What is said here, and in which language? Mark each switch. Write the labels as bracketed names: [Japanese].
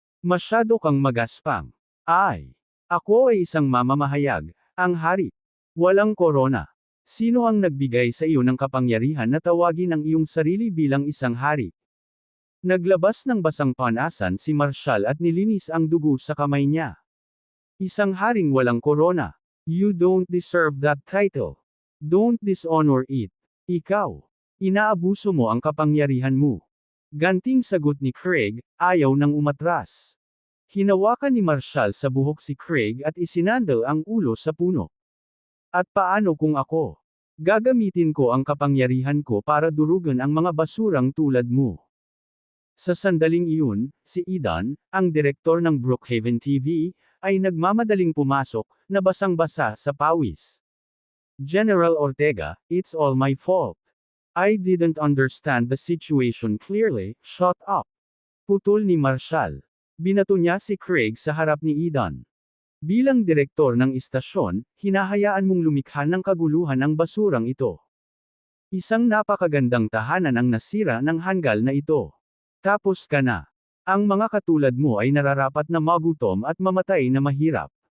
[Filipino] Masyado kang magaspang. Ay! Ako ay isang mamamahayag, ang hari. Walang korona. Sino ang nagbigay sa iyo ng kapangyarihan na tawagin ang iyong sarili bilang isang hari? Naglabas ng basang panasan si Marshall at nilinis ang dugo sa kamay niya. Isang haring walang korona. [English] You don't deserve that title. Don't dishonor it. [Filipino] Ikaw. Inaabuso mo ang kapangyarihan mo. Ganting sagot ni Craig, ayaw nang umatras. Hinawakan ni Marshall sa buhok si Craig at isinandal ang ulo sa puno. At paano kung ako? Gagamitin ko ang kapangyarihan ko para durugan ang mga basurang tulad mo. Sa sandaling iyon, si Ethan, ang direktor ng Brookhaven TV, ay nagmamadaling pumasok, na basang-basa sa pawis. [English] General Ortega, it's all my fault. I didn't understand the situation clearly, shut up. [Filipino] Putol ni Marshall. Binato niya si Craig sa harap ni Ethan. Bilang direktor ng istasyon, hinahayaan mong lumikha ng kaguluhan ang basurang ito. Isang napakagandang tahanan ang nasira ng hanggal na ito. Tapos ka na. Ang mga katulad mo ay nararapat na magutom at mamatay na mahirap.